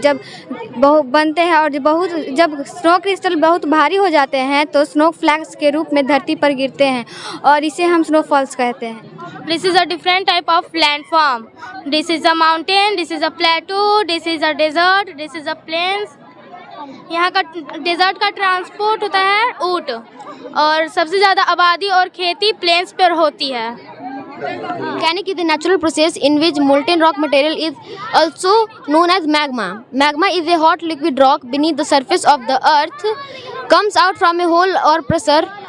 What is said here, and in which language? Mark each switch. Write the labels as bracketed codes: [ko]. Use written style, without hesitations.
[hi] जब बनते हैं और जब स्नो क्रिस्टल बहुत भारी हो जाते हैं तो स्नो फ्लैक्स के रूप में धरती पर गिरते हैं और इसे हम स्नोफॉल्स कहते हैं। [en] This is a different type of landform. This is a mountain, this is a plateau, this is a desert, this is a plains. [hi] यहाँ का डेजर्ट का ट्रांसपोर्ट होता है ऊँट, और सबसे ज़्यादा आबादी और खेती प्लेन्स पर होती है। [en] Volcanic is the natural process in which molten rock material is also known as magma. Magma is a hot liquid rock beneath the surface of the earth, comes out from a hole or pressure.